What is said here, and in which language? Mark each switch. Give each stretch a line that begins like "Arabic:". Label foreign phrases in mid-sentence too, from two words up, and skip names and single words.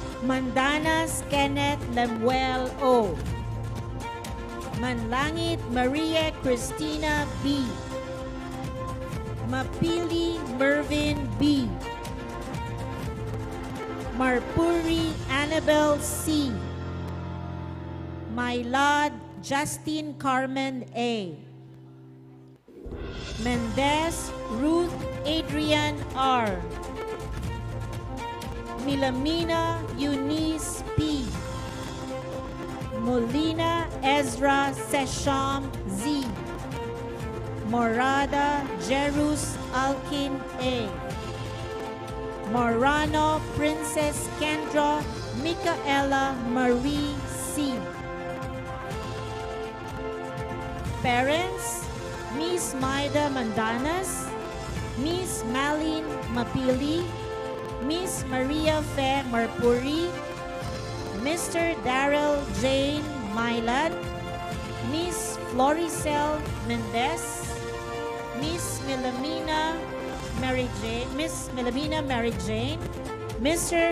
English: Mandanas Kenneth Lemuel O. Manlangit Maria Cristina B. Mapili Mervin B. Marpuri Annabel C. Maylad Justin Carmen A. Mendez Ruth Adrian R. Milamina Eunice P. Molina Ezra Sesham Z. Morada Jerus Alkin A. Morano Princess Kendra Micaela Marie C. Parents, Miss Maida Mandanas, Miss Malin Mapili, Miss Maria Fe Marpuri, Mr. Daryl Jane Maylad, Miss Floricel Mendez, Miss Milamina Mary Jane, Mr.